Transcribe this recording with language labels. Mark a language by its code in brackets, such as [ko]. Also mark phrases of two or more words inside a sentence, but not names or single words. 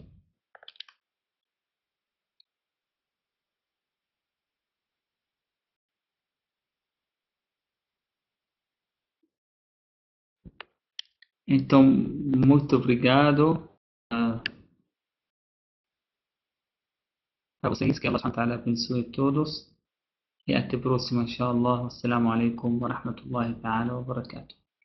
[pt] Então, muito obrigado a vocês, que [ar] الله سبحانه وتعالى [pt] abençoe todos. E até a próxima, inshallah. [ar] السلام عليكم ورحمة الله تعالى وبركاته.